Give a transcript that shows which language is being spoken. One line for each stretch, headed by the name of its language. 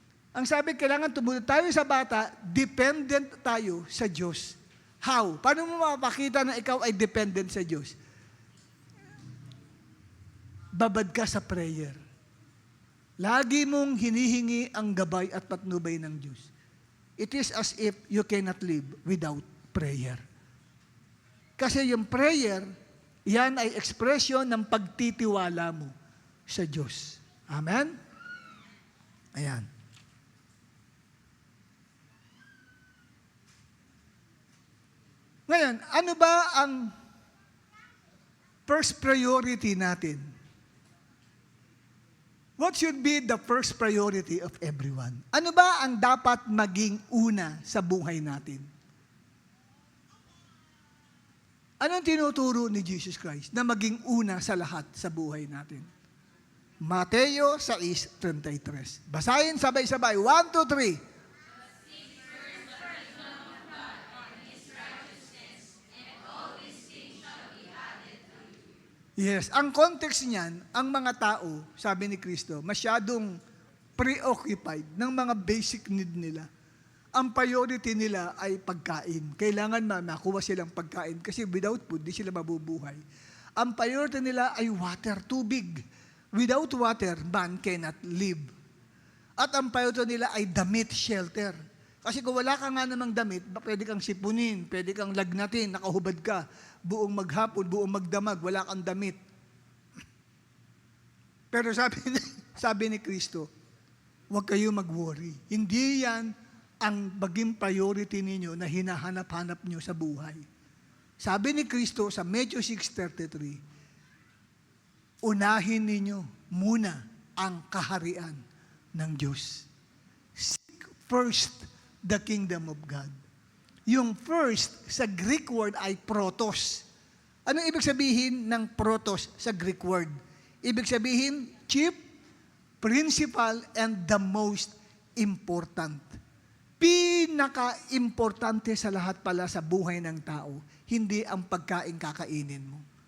Filipino: Ang sabi, kailangan tumunod tayo sa bata, dependent tayo sa Diyos. How? Paano mo mapakita na ikaw ay dependent sa Diyos? Babad ka sa prayer. Lagi mong hinihingi ang gabay at patnubay ng Diyos.
English: It is as if you cannot live without prayer.
Filipino: Kasi yung prayer, yan ay ekspresyon ng pagtitiwala mo sa Diyos. Amen? Ayan. Ngayon, ano ba ang first priority natin?
English: What should be the first priority of everyone?
Filipino: Ano ba ang dapat maging una sa buhay natin? Anong tinuturo ni Jesus Christ na maging una sa lahat sa buhay natin? Mateo 6:33. Basahin sabay-sabay. 1, 2, 3. Yes, ang context niyan, ang mga tao, sabi ni Kristo, masyadong preoccupied ng mga basic need nila. Ang priority nila ay pagkain. Kailangan makuha silang pagkain kasi
English: without food,
Filipino: di sila mabubuhay. Ang priority nila ay water, tubig.
English: Without water, man cannot live.
Filipino: At ang priority nila ay damit, shelter. Kasi kung wala ka nga namang damit, pwede kang sipunin, pwede kang lagnatin, nakahubad ka, buong maghapon, buong magdamag, wala kang damit. Pero sabi ni Kristo, huwag kayo mag-worry. Hindi yan ang maging priority ninyo na hinahanap-hanap nyo sa buhay. Sabi ni Kristo sa Matthew 6:33, unahin ninyo muna ang kaharian ng Diyos.
English: Seek first the kingdom of God.
Filipino: Yung first sa Greek word ay protos. Anong ibig sabihin ng protos sa Greek word? Ibig sabihin,
English: chief, principal, and the most important.
Filipino: Pinaka-importante sa lahat pala sa buhay ng tao, hindi ang pagkain kakainin mo.